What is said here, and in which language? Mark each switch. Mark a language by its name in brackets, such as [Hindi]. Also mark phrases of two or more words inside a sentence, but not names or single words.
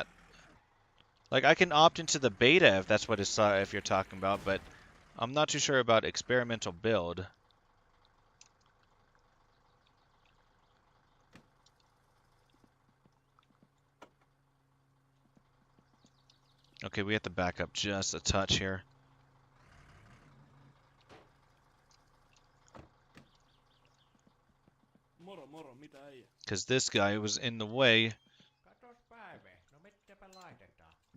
[English] Like, I can opt into the beta if that's what it's if you're talking about, but I'm not too sure about experimental build. Okay, we have to back up just a touch here. [Finnish] Moro, moro, mitä äijä? [English] Because this guy was in the way. [Finnish] Katos Päive, no mitäpä laitetaan?